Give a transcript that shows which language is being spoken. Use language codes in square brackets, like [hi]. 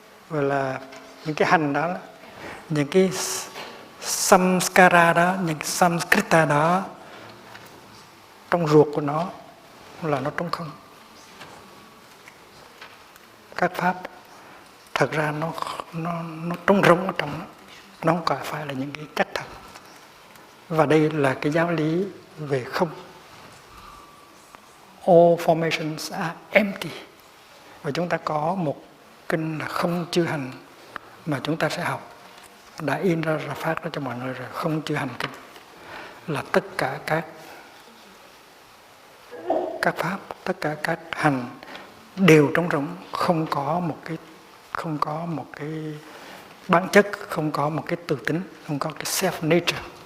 [vi] Gọi là những cái hành đó, những cái samskara đó, những cái samskrita đó, trong ruột của nó là nó trống không. Các pháp thật ra nó trống rỗng ở trong nó không có phải là những cái chắc thật. Và đây là cái giáo lý về không. [en] All formations are empty. [vi] Và chúng ta có một kinh là không chư hành mà chúng ta sẽ học, đã in ra phát ra cho mọi người rồi. Không chư hành kinh là tất cả các pháp, tất cả các hành đều trống rỗng, không có một cái bản chất, không có một cái tự tính, không có cái self nature.